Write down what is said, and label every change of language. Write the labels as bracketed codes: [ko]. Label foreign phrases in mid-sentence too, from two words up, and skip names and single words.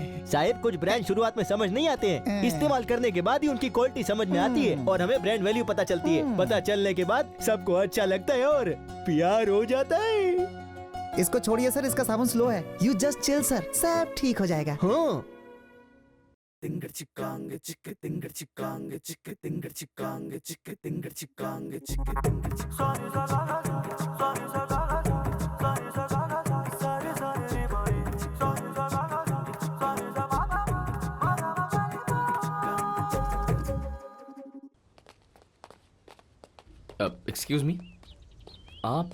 [hi] साहिब, कुछ ब्रांड शुरुआत में समझ नहीं आते हैं, इस्तेमाल करने के बाद ही उनकी क्वालिटी समझ में आती है और हमें [en] brand value [hi] पता चलती है। पता चलने के बाद सबको अच्छा लगता है और प्यार हो जाता है। इसको छोड़िए सर, इसका साबुन स्लो है। [en] you just chill sir, [hi] सब ठीक हो जाएगा। हाँ। Tinger chikang chik tinger chikang chik tinger chikang chik tinger chikang chik tinger [en] excuse me, आप?